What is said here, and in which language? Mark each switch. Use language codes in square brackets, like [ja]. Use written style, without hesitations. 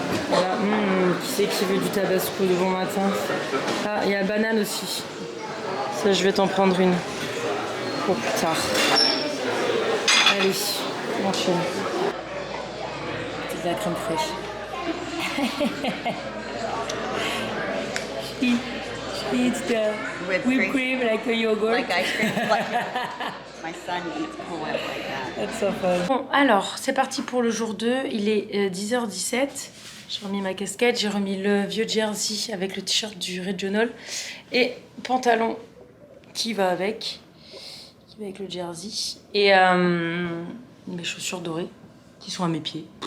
[fr] Voilà, qui c'est qui veut du tabasco de bon matin? Ah, il y a la banane aussi. Ça, je vais t'en prendre une pour plus tard. Allez, on enchaîne. C'est de la crème fraîche. [en] She eats the whipped cream like a yogurt. Like ice cream. My son eats Cool Whip like that. That's so fun. [fr] Bon, alors, c'est parti pour le jour 2. Il est 10h17. J'ai remis ma casquette, j'ai remis le vieux jersey avec le t-shirt du Regional et pantalon qui va avec le jersey et mes chaussures dorées qui sont à mes pieds.